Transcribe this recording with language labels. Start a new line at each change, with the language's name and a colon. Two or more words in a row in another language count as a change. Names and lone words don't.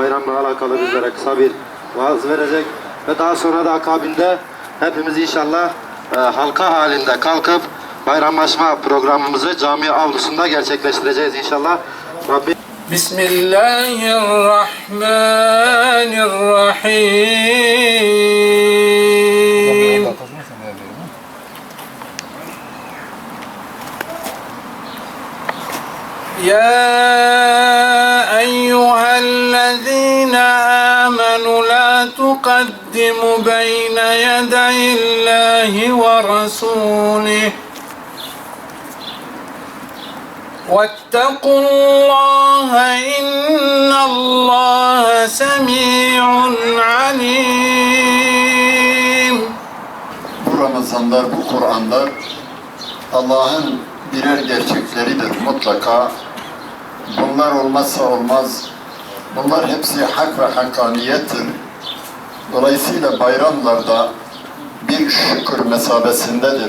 Turkish: bayramla alakalı bizlere kısa bir vaaz verecek ve daha sonra da akabinde hepimiz inşallah halka halinde kalkıp bayramlaşma programımızı cami avlusunda gerçekleştireceğiz inşallah. Rabbim
Arabic: بسم الله الرحمن الرحيم. يا أيها الذين آمنوا لا تقدموا بين يدي الله ورسوله واتقوا الله إن الله سميع عليم.
Turkish: Bu Ramazanlar, bu Kur'anlar Allah'ın birer gerçekleridir mutlaka. Bunlar olmazsa olmaz. Bunlar hepsi hak ve hakkaniyettir. Dolayısıyla bayramlarda bir şükür mesabesindedir.